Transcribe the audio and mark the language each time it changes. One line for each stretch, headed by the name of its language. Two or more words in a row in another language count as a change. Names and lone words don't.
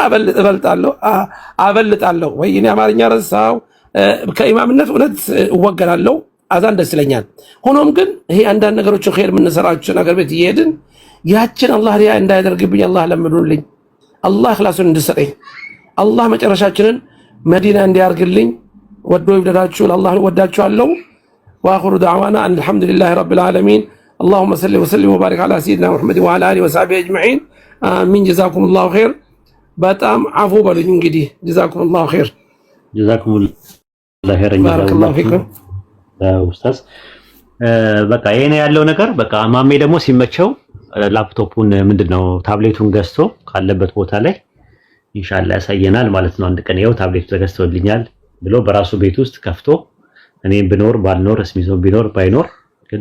Amharic: አበልጣለሁ ወይ እኔ አማርኛ ረሳው። ከኢማምነት እውነት እወገላለሁ። አዛን ደስ ይለኛል። ሆኖም ግን ይሄ አንዳንድ ነገሮችን ኸይር የምንሰራቸው ነገር ቤት እየሄድን ያችን አላህ ሪያ እንዳያደርግብኝ አላህ ለምኑልኝ። አላህ ኢኽላሱን እንድሰጠኝ አላህ መጨረሻችንን መዲና እንዲያርግልኝ። ወዶ ይወደዳችሁ ለአላህ ወዳችኋለሁ።
Arabic: وآخر دعوانا الحمد لله رب العالمين። اللهم صل وسلم وبارك على سيدنا محمد وعلى اله وصحبه اجمعين امين جزاكم الله خير።
Amharic: በጣም አፉ በሉኝ እንግዲህ
Arabic: جزاكم الله خير جزاكم الله خير بارك الله فيكم
Amharic: ኡስታዝ። በቃ ይሄ ነው ያለው ነገር። በቃ ማሜ ደግሞ ሲመቸው ላፕቶፑን ምንድነው ታብሌቱን ገዝቶ ካለበት ቦታ ላይ ኢንሻአላህ ያሳየናል ማለት ነው። አንድ ቀን ይኸው ታብሌቱ ተገዝቶልኛል ብሎ በራሱ ቤት ውስጥ ከፍቶ እኔም ብኖር ባልኖር እስሚዞ ቢኖር ባይኖር ግን